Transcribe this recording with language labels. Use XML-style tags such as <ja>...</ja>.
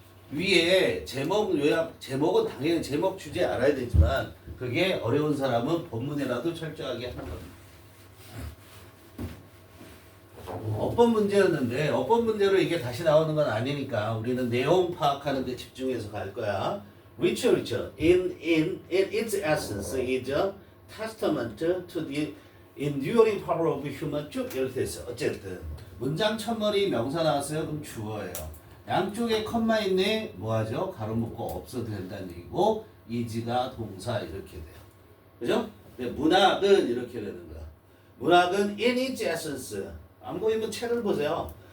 <ko>위에 제목 요약, 제목은 당연히 제목 주제 알아야 되지만 그게 어려운 사람은 본문이라도 철저하게 하는 겁니다. 어법 문제였는데 어법 문제로 이게 다시 나오는 건 아니니까 우리는 내용 파악하는 데 집중해서 갈 거야.</ko> <en>Literature in its essence is a testament to the enduring power of human</en> <ko>쭉 이렇게 됐어. 어쨌든 문장 첫머리 명사 나왔어요. 그럼 주어예요. 양쪽에 컴마 있네. 뭐하죠? 가로 묶고 없어도 된다는 얘기고 is가 동사 이렇게 돼요. 그죠? 문학은 이렇게 되는 거야. 문학은</ko> <en>in its essence</en> <ko>안 보이면 책을 보세요.</ko>